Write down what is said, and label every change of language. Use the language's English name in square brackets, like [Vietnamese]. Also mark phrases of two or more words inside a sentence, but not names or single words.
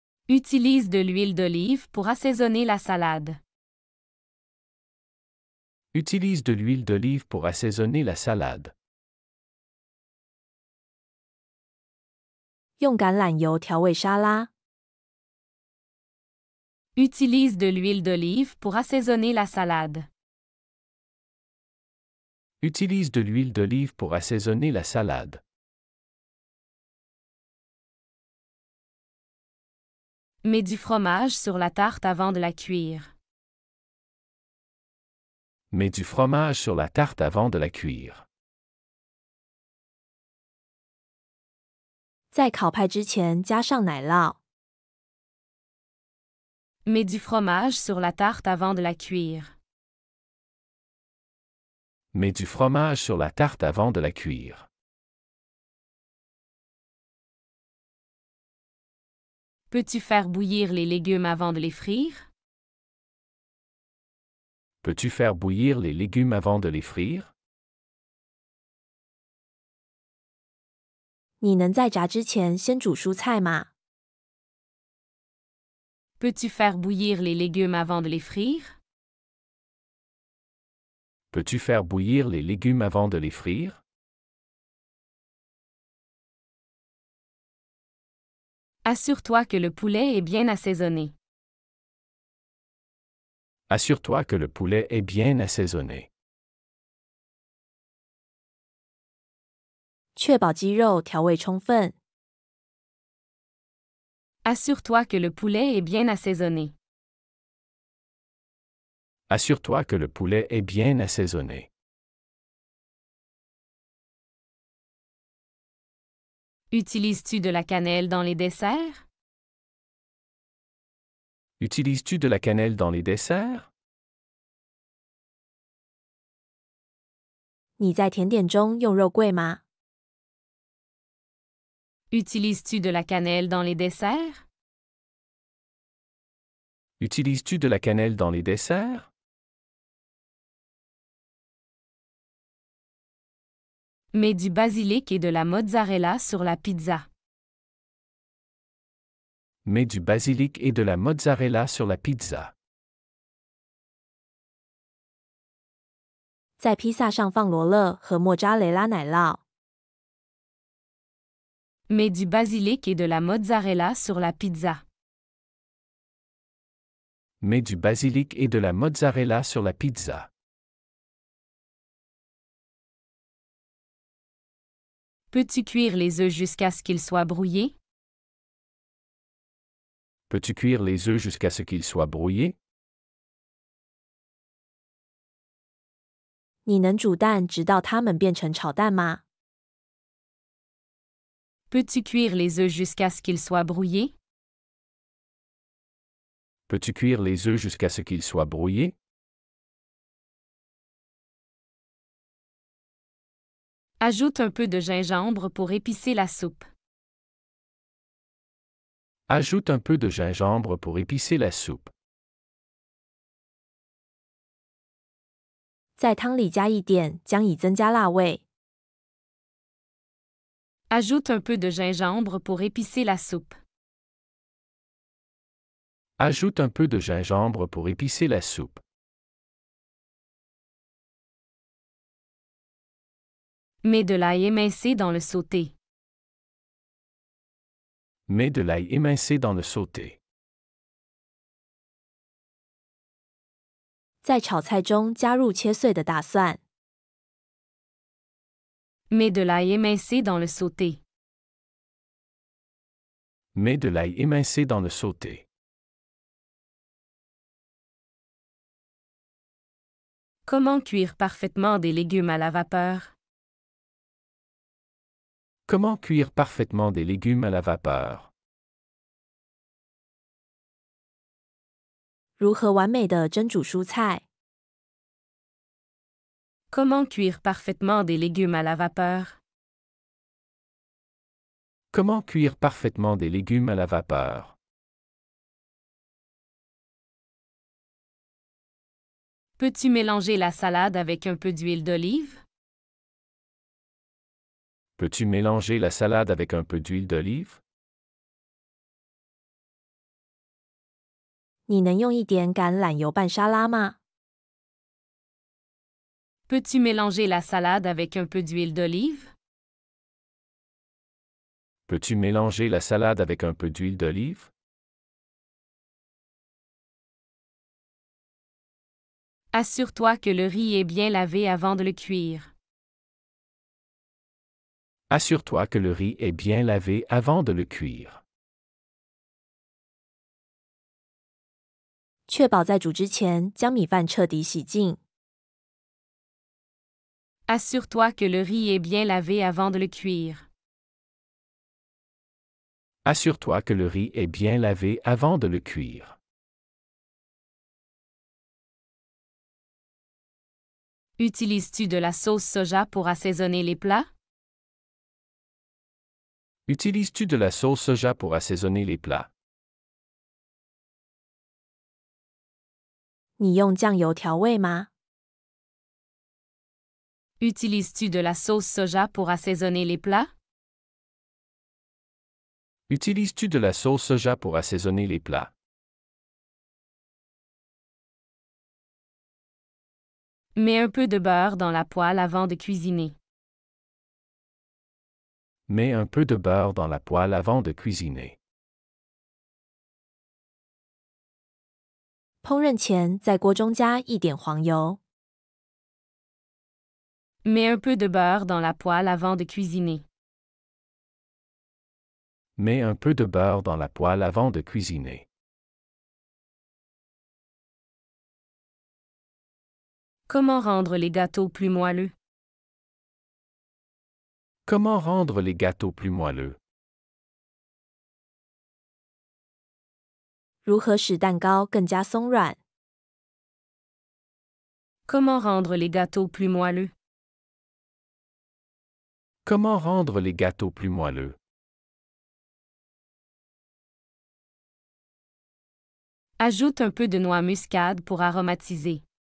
[French] Utilise de l'huile d'olive pour assaisonner la salade. Utilise de l'huile d'olive pour assaisonner la salade. [Chinese] 用橄榄油调味沙拉。 [French] Utilise de l'huile d'olive pour assaisonner la salade. Utilise de l'huile d'olive pour assaisonner la salade. Mets du fromage sur la tarte avant de la cuire. Mets du fromage sur la tarte avant de la cuire. [Chinese] 在烤派之前加上奶酪。 [French] Mets du fromage sur la tarte avant de la cuire. Mets du fromage sur la tarte avant de la cuire. Peux-tu faire bouillir les légumes avant de les frire? Peux-tu faire bouillir les légumes avant de les frire? [Chinese] 你能在炸之前先煮蔬菜吗？ [French] Peux-tu faire bouillir les légumes avant de les frire? Peux-tu faire bouillir les légumes avant de les frire? Assure-toi que le poulet est bien assaisonné. Assure-toi que le poulet est bien assaisonné. [Chinese] 确保鸡肉调味充分。 [French] Assure-toi que le poulet est bien assaisonné. Assure-toi que le poulet est bien assaisonné. Utilises-tu de la cannelle dans les desserts? Utilises-tu de la cannelle dans les desserts? [Chinese] 你在甜点中用肉桂吗？ [French] Utilises-tu de la cannelle dans les desserts? Utilises-tu de la cannelle dans les desserts? Mets du basilic et de la mozzarella sur la pizza. Mets du basilic et de la mozzarella sur la pizza. [Chinese] 在披萨上放罗勒和莫扎雷拉奶酪。 [French] Mets du basilic et de la mozzarella sur la pizza. Mets du basilic et de la mozzarella sur la pizza. Peux-tu cuire les œufs jusqu'à ce qu'ils soient brouillés? Peux-tu cuire les œufs jusqu'à ce qu'ils soient brouillés? [Chinese] 你能煮蛋直到它们变成炒蛋吗？ [French] Peux-tu cuire les œufs jusqu'à ce qu'ils soient brouillés? Peux-tu cuire les œufs jusqu'à ce qu'ils soient brouillés? Ajoute un peu de gingembre pour épicer la soupe. Ajoute un peu de gingembre pour épicer la soupe. [Chinese] 在汤里加一点，将以增加辣味。 [French] Ajoute un peu de gingembre pour épicer la soupe. Ajoute un peu de gingembre pour épicer la soupe. Mets de l'ail émincé dans le sauté. Mets de l'ail émincé dans le sauté. [Chinese] 在炒菜中加入切碎的大蒜。 [French] Mets de l'ail émincé dans le sauté. Mets de l'ail émincé dans le sauté. Comment cuire parfaitement des légumes à la vapeur? Comment cuire parfaitement des légumes à la vapeur? [Chinese] 如何完美的蒸煮蔬菜？ [French] Comment cuire parfaitement des légumes à la vapeur? Comment cuire parfaitement des légumes à la vapeur? Peux-tu mélanger la salade avec un peu d'huile d'olive? Peux-tu mélanger la salade avec un peu d'huile d'olive? [Chinese] 你能用一点橄榄油拌沙拉吗？ [French] Peux-tu mélanger la salade avec un peu d'huile d'olive? Peux-tu mélanger la salade avec un peu d'huile d'olive? Assure-toi que le riz est bien lavé avant de le cuire. Assure-toi que le riz est bien lavé avant de le cuire. [Chinese] 确保在煮之前将米饭彻底洗净。 [French] Assure-toi que le riz est bien lavé avant de le cuire. Assure-toi que le riz est bien lavé avant de le cuire. Utilises-tu de la sauce soja pour assaisonner les plats? Utilises-tu de la sauce soja pour assaisonner les plats? [Chinese] 你用酱油调味吗？ [French] Utilises-tu de la sauce soja pour assaisonner les plats? Utilises-tu de la sauce soja pour assaisonner les plats? Mets un peu de beurre dans la poêle avant de cuisiner. Mets un peu de beurre dans la poêle avant de cuisiner. [Chinese] 烹饪前在锅中加一点黄油。 [French] Mets un peu de beurre dans la poêle avant de cuisiner. Mets un peu de beurre dans la poêle avant de cuisiner. Comment rendre les gâteaux plus moelleux? Comment rendre les gâteaux plus moelleux? [Chinese] 如何使蛋糕更加松软？ [French] Comment rendre les gâteaux plus moelleux? Comment rendre les gâteaux plus moelleux? Ajoute un peu de noix muscade pour aromatiser.